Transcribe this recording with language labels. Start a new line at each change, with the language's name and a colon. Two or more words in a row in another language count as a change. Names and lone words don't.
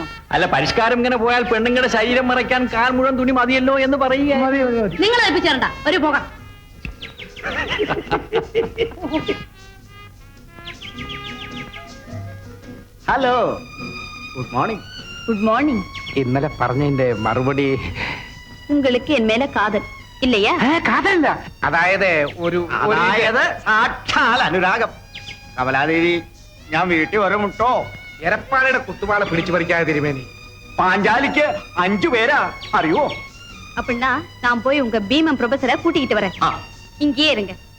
Malayalam: അല്ല, പരിഷ്കാരം ഇങ്ങനെ പോയാൽ പെണ്ണുങ്ങളുടെ ശരീരം മറയ്ക്കാൻ കാൽ മുഴുവൻ തുണി മതിയല്ലോ എന്ന് പറയുക. നിങ്ങൾ ഏൽപ്പിച്ചേരണ്ട, ഒരു പോകാം.
English: Hello, good morning. Good morning.
Malayalam: ഇന്നലെ പറഞ്ഞതിന്റെ മറുപടി
Tamil: உங்களுக்கு என் மேல காதல் இல்லையா?
Malayalam: കാതല്ല, അതായത് സാക്ഷാൽ അനുരാഗം. കമലാദേവി, ഞാൻ വീട്ടിൽ വരമുട്ടോ. എരപ്പാളയുടെ കുത്തുപാള പിടിച്ചു പറിക്കാതെ തിരുമേനി. പാഞ്ചാലിക്ക് 5 പേരാ, അറിയോ?
Tamil: அப்படின்னா நான் போய் உங்க பீமன் ப்ரொஃபஸரை கூட்டிக்கிட்டு வரேன். இங்கேயே இருங்க.